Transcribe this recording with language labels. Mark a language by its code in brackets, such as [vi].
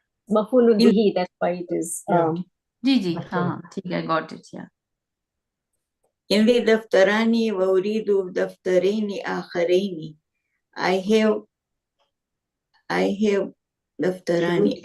[en] Mafulun bihi, that's why it is. [hi] जी, ठीक है, [en] got it, yeah. [ar] عندي دفتران وأريد دفترين آخرين. [en] I have دفتران.